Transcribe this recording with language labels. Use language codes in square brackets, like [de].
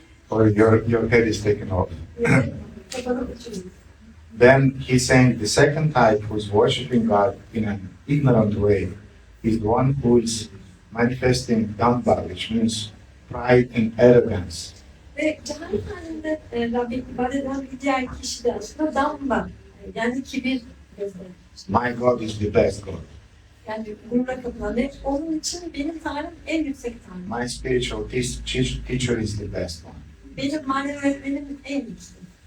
[en] Or your head is taken off. [tr] Kapalı uçuyoruz. [en] Then he's saying the second type who's worshiping God in an ignorant way is the one who is manifesting damba, which means pride and arrogance. [tr] Ve cehalet halinde Rabbi ibadet eden bir diğer kişi de aslında damba, yani kibir gösterir. [en] My God is the best God. [tr] Yani gurura kapılan ve onun için benim Tanrım en yüksek Tanrım. [en] My spiritual teacher is the best one. [tr] Benim manevi öğretmenim en yüksek.